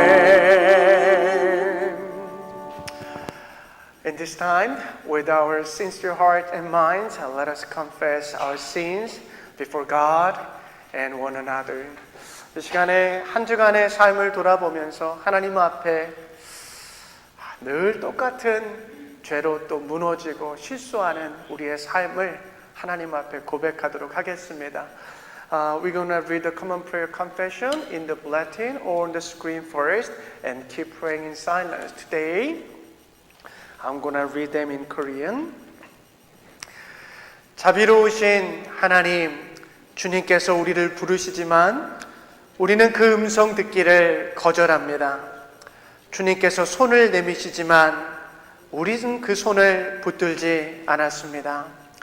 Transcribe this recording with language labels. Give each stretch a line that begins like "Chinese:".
English: Amen. In this time, with our sincere heart and minds, let us confess our sins before God and one another.
Korean: 이 시간에 한 주간의 삶을 돌아보면서 하나님 앞에 늘 똑같은 죄로 또 무너지고 실수하는 우리의 삶을 하나님 앞에 고백하도록 하겠습니다.
English: We're going to read the common prayer confession in the bulletin or on the screen first and keep praying in silence. Today, I'm going to read them in Korean.
Korean: 자비로우신 하나님, 주님께서 우리를 부르시지만 우리는 그 음성 듣기를 거절합니다. 주님께서 손을 내미시지만 우리는 그 손을 붙들지 않았습니다.